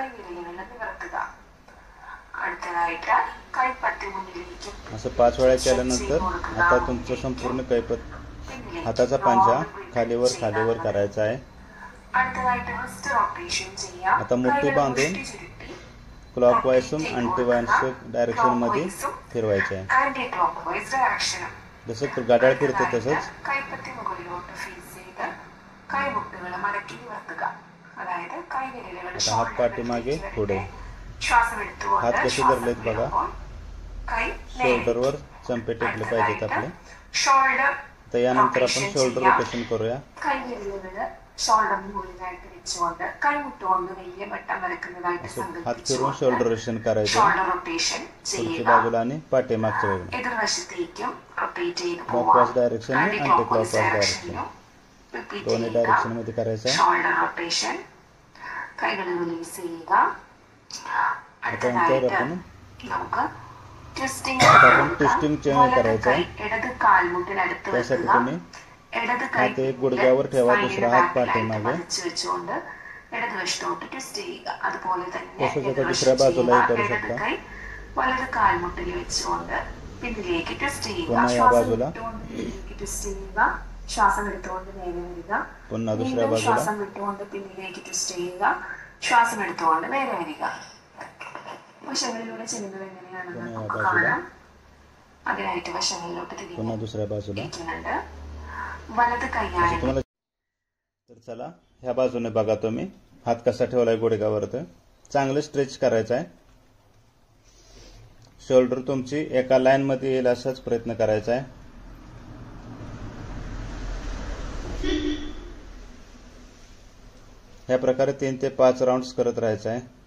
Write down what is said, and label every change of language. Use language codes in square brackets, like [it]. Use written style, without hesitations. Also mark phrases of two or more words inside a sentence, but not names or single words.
[mr] असं 5 वेळा केल्यानंतर आता तुमचं संपूर्ण कैपत हाताचा पंजा खालीवर करायचा आहे। आता मुठ्ठी बांधून [en] clockwise anti wise direction [mr] मध्ये फिरवायचे आहे। जसं गाड्याला फिरतं तसंच [ml] കൈപ്പത്തി മുകളിലോട്ട് ഫീസ് ചെയ്ത് കൈമുട്ടുകൾ മടക്കി നിവർത്തുക. അതായത് കൈവിരലുകൾ [mr] हात पाठीमागे पुढे. [ml] ശ്വാസം എടുത്തുകൊണ്ട് [mr] हात कसे धरलेत बघा. [ml] കൈ [mr] शोल्डरवर चंपे टेकले पाहिजेत आपले. [ml] ഷോൾഡർ [mr] तर यानंतर आपण [en] shoulder rotation [mr] करूया. [ml] കൈവിരലുകൾ ഷോൾഡറിന് മുകളിലായിട്ട് വെച്ചുകൊണ്ട് കൈമുട്ടുകൊണ്ട് വലിയ വട്ടം വരക്കുന്നതായിട്ട് [mr] हात फिरवून [en] shoulder rotation [mr] करायचं. [en] shoulder rotation [mr] पुढच्या [ml] ചെയ്യുക. [mr] बाजूला आणि पाठीमागच्या बाजूला. [ml] എതിർവശത്തേക്കും റൊട്ടേറ്റ് ചെയ്ത് [en] clockwise direction [mr] आणि [en] anti clockwise direction [mr] दोन्ही डायरेक्शन मध्ये करायचं आहे. [en] shoulder rotation. [ml] കൈകൾ റിലീസ് ചെയ്യുക. [mr] त्यानंतर आपण [ml] നമുക്ക് ട്വിസ്റ്റിംഗ് [en] twisting chain [mr] करायचं आहे. [ml] ഇടത് കാൽമുട്ടിനടുത്ത് [mr] त्यासाठी [ml] വെക്കുക. [mr] तुम्ही [ml] ഇടത് [mr] हात एक गुडघ्यावर ठेवा, दुसरा हात पाठीमागे. [ml] വെച്ചുകൊണ്ട് ഇടതുവശത്തോട്ട് ട്വിസ്റ്റ് ചെയ്യുക. അതുപോലെ തന്നെ [mr] तसंच आता दुसऱ्या बाजूलाही करू [ml] ഇടത് [mr] शकता. [ml] കൈ വലത് കാൽമുട്ടിൽ വെച്ചുകൊണ്ട് പിന്നിലേക്ക് ട്വിസ്റ്റ് ചെയ്യുക. [mr] पुन्हा या [ml] ശ്വാസം [mr] बाजूला. [ml] വിട്ടുകൊണ്ട് പിന്നിലേക്ക് ട്വിസ്റ്റ് ചെയ്യുക. ശ്വാസം എടുത്തുകൊണ്ട് നേരെ വരിക. [mr] पुन्हा दुसऱ्या [ml] വീണ്ടും [mr] बाजूला. [ml] ശ്വാസം വിട്ടുകൊണ്ട് പിന്നിലേക്ക് ട്വിസ്റ്റ് ചെയ്യുക. ശ്വാസം എടുത്തുകൊണ്ട് നേരെ വരിക. വശങ്ങളിലൂടെ ചെയ്യുന്നത് എങ്ങനെയാണെന്ന് [mr] पुन्हा या [ml] നമുക്ക് [mr] बाजूला. [ml] കാണാം. അതിനായിട്ട് വശങ്ങളിലോട്ട് [mr] पुन्हा दुसऱ्या बाजूला. [ml] തിരിക്കുന്നുണ്ട്. വലത് [mr] असं [ml] കൈയാണ് [mr] तुम्हाला. तर चला ह्या बाजूने बघा तुम्ही हात कसा ठेवलाय गुडघ्यावर. तर चांगलं स्ट्रेच करायचं आहे. शोल्डर तुमची एका लाईन मध्ये येईल असाच प्रयत्न करायचा आहे. ह्या प्रकारे 3 ते 5 राउंड्स करत राहायचं आहे.